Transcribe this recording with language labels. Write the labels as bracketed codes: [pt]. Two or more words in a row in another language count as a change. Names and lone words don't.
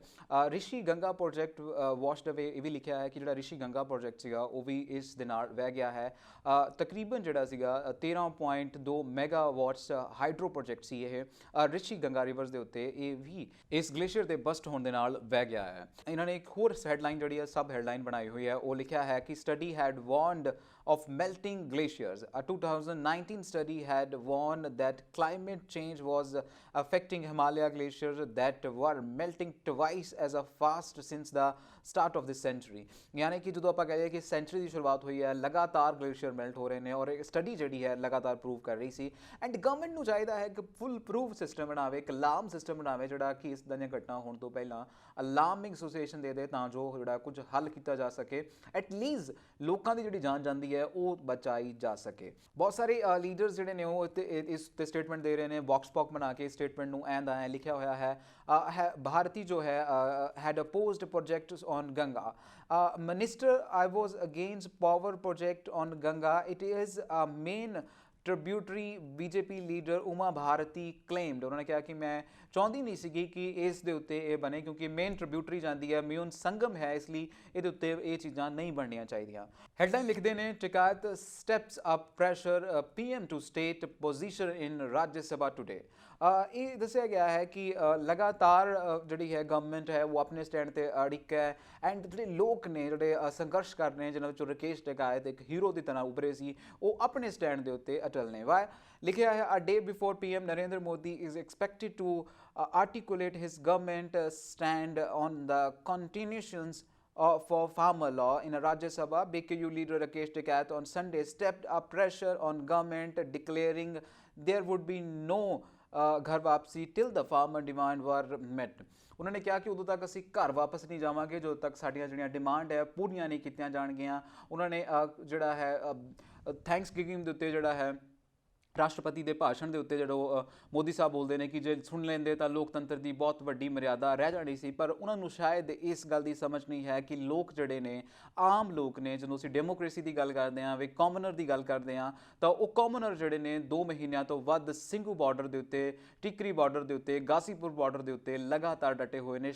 [pa] ਰਿਸ਼ੀ ਗੰਗਾ [en] project washed away, [pa] ਇਹ ਵੀ ਲਿਖਿਆ ਹੈ ਕਿ ਜਿਹੜਾ ਰਿਸ਼ੀ ਗੰਗਾ ਪ੍ਰੋਜੈਕਟ ਸੀਗਾ ਉਹ ਵੀ ਇਸ ਦੇ ਨਾਲ ਵਹਿ ਗਿਆ ਹੈ। ਤਕਰੀਬਨ ਜਿਹੜਾ ਸੀਗਾ 13.2 [en] megawatts hydro project [pa] ਸੀ ਇਹ ਰਿਸ਼ੀ ਗੰਗਾ ਰਿਵਰਸ ਦੇ ਉੱਤੇ, ਇਹ ਵੀ ਇਸ ਗਲੇਸ਼ੀਅਰ ਦੇ ਬਸਟ ਹੋਣ ਦੇ ਨਾਲ ਵਹਿ ਗਿਆ ਹੈ। ਇਹਨਾਂ ਨੇ ਇੱਕ ਹੋਰ ਹੈਡਲਾਈਨ ਜਿਹੜੀ ਹੈ [en] sub headline [pa] ਬਣਾਈ ਹੋਈ ਹੈ, ਉਹ ਲਿਖਿਆ ਹੈ ਕਿ [en] study had warned of melting glaciers। A 2019 study had warned that climate change was affecting Himalaya glaciers that were melting twice as fast since the start of this century, [pa] ਯਾਨੀ ਕਿ ਜਦੋਂ ਆਪਾਂ ਕਹੀਏ ਕਿ ਸੈਂਚੁਰੀ ਦੀ ਸ਼ੁਰੂਆਤ ਹੋਈ ਹੈ, ਲਗਾਤਾਰ [en] glacier melt [pa] ਹੋ ਰਹੇ ਨੇ ਔਰ ਇਹ ਸਟੱਡੀ ਜਿਹੜੀ ਹੈ ਲਗਾਤਾਰ ਪ੍ਰੂਵ ਕਰ ਰਹੀ ਸੀ। [en] and government [pa] ਨੂੰ ਚਾਹੀਦਾ ਹੈ ਕਿ [en] full proof system [pa] ਬਣਾਵੇ, ਇੱਕ [en] alarm system [pa] ਬਣਾਵੇ ਜਿਹੜਾ ਕਿ ਇਸ ਦੀਆਂ ਘਟਨਾ ਹੋਣ ਤੋਂ ਪਹਿਲਾਂ [en] alarming association [pa] ਦੇ ਤਾਂ ਜੋ ਜਿਹੜਾ ਕੁਝ ਹੱਲ ਕੀਤਾ ਜਾ ਸਕੇ, ਐਟਲੀਸਟ ਲੋਕਾਂ ਦੀ ਜਿਹੜੀ ਜਾਨ ਜਾਂਦੀ ਹੈ ਉਹ ਬਚਾਈ ਜਾ ਸਕੇ। ਬਹੁਤ ਸਾਰੇ ਲੀਡਰਸ ਜਿਹੜੇ ਨੇ ਉਹ ਇਸ ਤੇ ਸਟੇਟਮੈਂਟ ਦੇ ਰਹੇ ਨੇ, ਬਾਕਸ ਪੌਕ ਬਣਾ ਕੇ ਸਟੇਟਮੈਂਟ ਨੂੰ ਐਂ ਲਿਖਿਆ ਹੋਇਆ ਹੈ, ਭਾਰਤੀ ਜੋ ਹੈ [en] had opposed projects on Ganga. Minister, I was against power project on Ganga. It is a main tributary, BJP ਲੀਡਰ ਉਮਾ ਭਾਰਤੀ claimed। [pa] ਉਹਨਾਂ ਨੇ ਕਿਹਾ ਕਿ ਮੈਂ ਚਾਹੁੰਦੀ ਨਹੀਂ ਸੀਗੀ ਕਿ ਇਸ ਦੇ ਉੱਤੇ ਇਹ ਬਣੇ ਕਿਉਂਕਿ [en] main tributary [pa] ਜਾਂਦੀ ਹੈ, ਮੇਨ ਸੰਗਮ ਹੈ, ਇਸ ਲਈ ਇਹਦੇ ਉੱਤੇ ਇਹ ਚੀਜ਼ਾਂ ਨਹੀਂ ਬਣਨੀਆਂ ਚਾਹੀਦੀਆਂ। ਹੈਡਲਾਈਨ ਲਿਖਦੇ ਨੇ, [en] Tikait steps up pressure PM to state position in Rajya Sabha today. [pa] ਇਹ ਦੱਸਿਆ ਗਿਆ ਹੈ ਕਿ ਲਗਾਤਾਰ ਜਿਹੜੀ ਹੈ ਗਵਰਨਮੈਂਟ ਹੈ ਉਹ ਆਪਣੇ ਸਟੈਂਡ ਤੇ ਅੜਿੱਕ ਹੈ ਐਂਡ ਜਿਹੜੇ ਲੋਕ ਨੇ ਜਿਹੜੇ ਸੰਘਰਸ਼ ਕਰ ਰਹੇ ਨੇ, ਜਿਨ੍ਹਾਂ ਵਿੱਚੋਂ ਰਾਕੇਸ਼ ਟਿਕਾਇਤ ਇੱਕ ਹੀਰੋ ਦੀ ਤਰ੍ਹਾਂ ਉੱਭਰੇ ਸੀ, ਉਹ ਆਪਣੇ ਸਟੈਂਡ ਦੇ ਉੱਤੇ ਅਟਲ ਨੇ। ਵਾਹ ਲਿਖਿਆ ਹੈ, [en] a day before PM Narendra Modi is expected to articulate his government stand on the continuations for farmer law in Rajya Sabha, BKU leader Rakesh Tikait on Sunday stepped up pressure on government, declaring there would be no [pa] ਘਰ ਵਾਪਸੀ [en] till the farmer demand were met। [pa] ਉਹਨਾਂ ਨੇ ਕਿਹਾ ਕਿ ਉਦੋਂ ਤੱਕ ਅਸੀਂ ਘਰ ਵਾਪਸ ਨਹੀਂ ਜਾਵਾਂਗੇ ਜਦੋਂ ਤੱਕ ਸਾਡੀਆਂ ਜਿਹੜੀਆਂ ਡਿਮਾਂਡ ਹੈ ਪੂਰੀਆਂ ਨਹੀਂ ਕੀਤੀਆਂ ਜਾਣਗੀਆਂ। ਉਹਨਾਂ ਨੇ ਜਿਹੜਾ ਹੈ [en] thanks giving [pa] ਦੇ ਉੱਤੇ ਜਿਹੜਾ ਹੈ ਰਾਸ਼ਟਰਪਤੀ ਦੇ ਭਾਸ਼ਣ ਦੇ ਉੱਤੇ ਜਦੋਂ ਮੋਦੀ ਸਾਹਿਬ ਬੋਲਦੇ ਨੇ ਕਿ ਜੇ ਸੁਣ ਲੈਂਦੇ ਤਾਂ ਲੋਕਤੰਤਰ ਦੀ ਬਹੁਤ ਵੱਡੀ ਮਰਿਆਦਾ ਰਹਿ ਜਾਣੀ ਸੀ, ਪਰ ਉਹਨਾਂ ਨੂੰ ਸ਼ਾਇਦ ਇਸ ਗੱਲ ਦੀ ਸਮਝ ਨਹੀਂ ਹੈ ਕਿ ਲੋਕ ਜਿਹੜੇ ਨੇ, ਆਮ ਲੋਕ ਨੇ, ਜਦੋਂ ਅਸੀਂ ਡੈਮੋਕ੍ਰੇਸੀ ਦੀ ਗੱਲ ਕਰਦੇ ਹਾਂ, [en] we commoner [pa] ਦੀ ਗੱਲ ਕਰਦੇ ਹਾਂ, ਤਾਂ ਉਹ ਕਾਮਨਰ ਜਿਹੜੇ ਨੇ 2 ਮਹੀਨਿਆਂ ਤੋਂ ਵੱਧ ਸਿੰਘੂ ਬਾਰਡਰ ਦੇ ਉੱਤੇ, ਟਿਕਰੀ ਬਾਰਡਰ ਦੇ ਉੱਤੇ, ਗਾਜ਼ੀਪੁਰ ਬਾਰਡਰ ਦੇ ਉੱਤੇ ਲਗਾਤਾਰ ਡਟੇ ਹੋਏ ਨੇ।